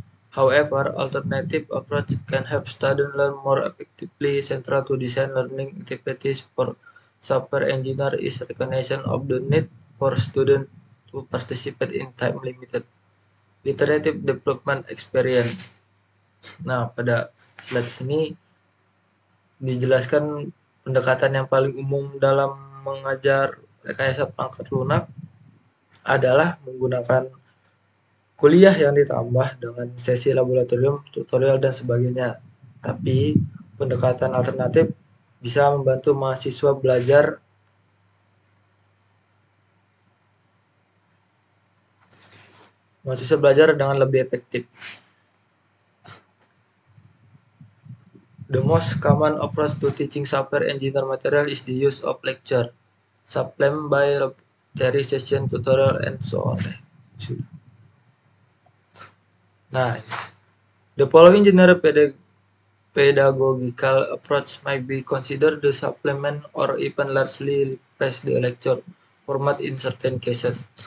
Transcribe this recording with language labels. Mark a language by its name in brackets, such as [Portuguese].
[English] However, alternative approach can help students learn more effectively. Central to design learning activities for software engineer is recognition of the need for students to participate in time-limited iterative development experience. [Indonesian] Nah, pada slide sini dijelaskan pendekatan yang paling umum dalam mengajar rekayasa perangkat lunak adalah menggunakan kuliah yang ditambah dengan sesi laboratorium, tutorial, dan sebagainya. Tapi pendekatan alternatif bisa membantu mahasiswa belajar dengan lebih efektif. [English] The most common approach to teaching software engineer material is the use of lecture, supplement by laboratory session, tutorial, and so on. Nah, the following general pedagogical approach might be considered the supplement or even largely replace the lecture format in certain cases.